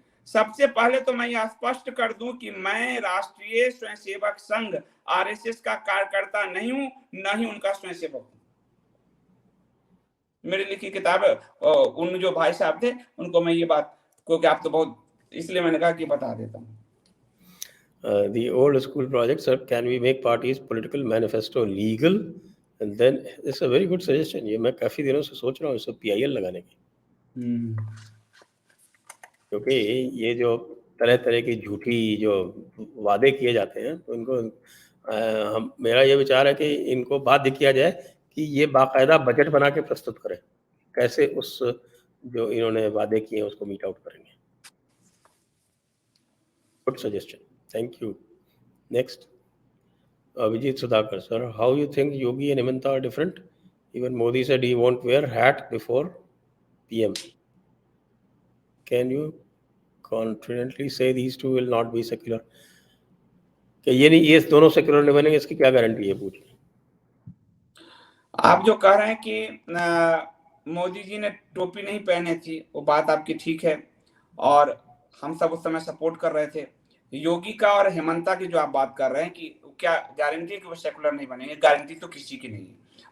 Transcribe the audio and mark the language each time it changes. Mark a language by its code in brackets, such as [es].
[hi] सबसे पहले तो मैं यह स्पष्ट कर दूं कि मैं राष्ट्रीय स्वयंसेवक संघ आरएसएस का कार्यकर्ता नहीं हूं, न ही उनका स्वयंसेवक हूं। मेरी लिखी किताब है, उन जो भाई साहब थे उनको मैं ये बात, क्योंकि आप तो बहुत, इसलिए मैंने कहा कि बता देता हूँ। [en] The old school project, sir, can we make parties political manifesto legal? And then it's a very good suggestion. [hi] ये मैं काफी दिनों से सोच रहा हूँ इसको PIL लगाने की, क्योंकि ये जो तरह तरह की झूठी जो वादे किए जाते हैं तो इनको मेरा ये विचार है कि इनको बाध्य किया जाए कि ये बाकायदा बजट बना के प्रस्तुत करें कैसे उस जो इन्होंने वादे किए हैं उसको [en] meet out [hi] करेंगे। [en] Good suggestion, thank you. Next, Abhijit Sudhakar, sir, how you think Yogi and Himanta are different? Even Modi said he won't wear hat before PM. Can you confidently say these two will not be secular? [hi] कि ये नहीं, ये दोनों secular नहीं बनेंगे, इसकी क्या guarantee है? पूछ। आप जो कह रहे हैं कि मोदी जी ने टोपी नहीं पहने थी, वो बात आपकी ठीक है, और हम सब उस समय सपोर्ट कर रहे थे। योगी का और हेमंता की जो आप बात कर रहे हैं कि क्या गारंटी है कि वो सेकुलर नहीं बनेंगे, गारंटी तो किसी की नहीं है।